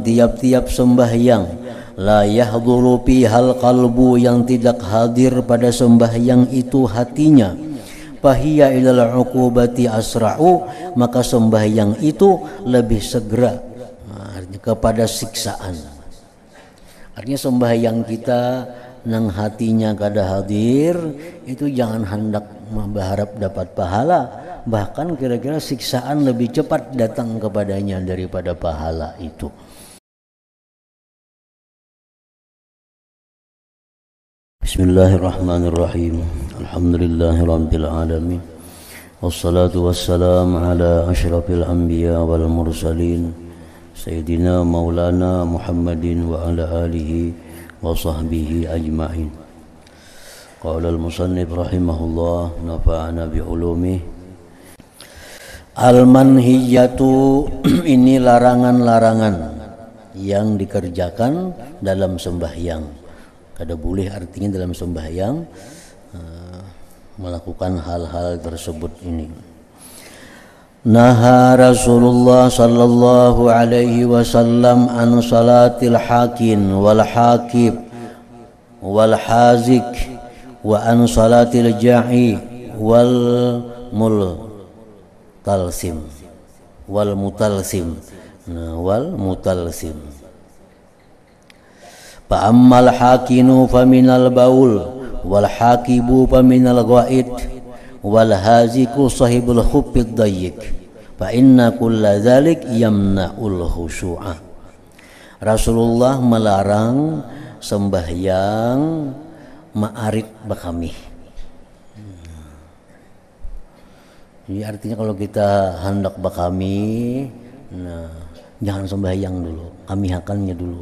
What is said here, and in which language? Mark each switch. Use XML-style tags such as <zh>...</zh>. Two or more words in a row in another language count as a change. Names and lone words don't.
<bjn>tiap-tiap sembahyang,</bjn> <ar>لا يحضر فيه القلب,</ar> <bjn>yang tidak hadir pada sembahyang itu hatinya,</bjn> <ar>فهي إلى العقوبة أسرع,</ar> <bjn>maka sembahyang itu lebih segera kepada siksaan. Artinya sembahyang kita nang hatinya kada hadir itu jangan hendak berharap dapat pahala, bahkan kira-kira siksaan lebih cepat datang kepadanya daripada pahala itu.</bjn> <ar>بسم الله الرحمن الرحيم. الحمد لله رب العالمين والصلاة والسلام على أشرف الأنبياء والمرسلين سيدنا مولانا محمد وعلى آله وصحبه أجمعين. قال المصنف رحمه الله نفعنا بعلومه.</ar> <bjn>Al-manhiyatu, ini larangan-larangan yang dikerjakan dalam sembahyang. Kada boleh artinya dalam sembahyang melakukan hal-hal tersebut ini.</bjn> <ar>نهى رسول الله صلى الله عليه وسلم عن صلاة الحاقن والحاقب والحازق وعن صلاة الجائع والمتلثم والمتلثم والمتلثم. فأما الحاقن فمن البول والحاقب فمن الغائط والحازق صاحب الخف الضيق فإن كل ذلك يمنع الخشوع.</ar> <bjn>Rasulullah melarang sembahyang ma'arid bakamih. Jadi artinya kalau kita hendak bakamih, nah jangan sembahyang dulu, kamihakannya dulu.</bjn>